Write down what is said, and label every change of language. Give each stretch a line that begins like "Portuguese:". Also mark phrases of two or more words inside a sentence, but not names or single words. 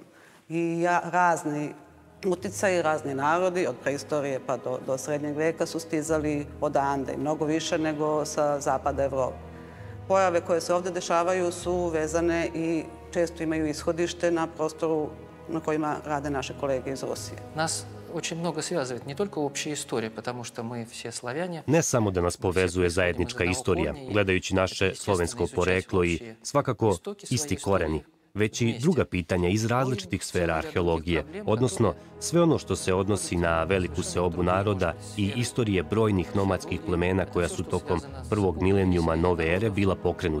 Serbian: I razni uticaji, razni narodi, od preistorije pa do srednjeg veka, su stizali odande, mnogo više nego sa zapada Evrope. Pojave koje se ovde dešavaju su vezane i često imaju ishodište na prostoru na kojima rade naše kolege iz Rusije.
Russian: Nas очень много связывает не только общая история, потому что мы все славяне.
Serbian: Ne samo da nas povezuje zajednička istorija, gledajući naše slovensko poreklo i svakako isti koreni, već i druga pitanja iz različitih sfera arheologije, odnosno sve ono što se odnosi na veliku seobu naroda i istorije brojnih nomadskih plemena koja su tokom prvog milenijuma nove ere bila pokrenuta.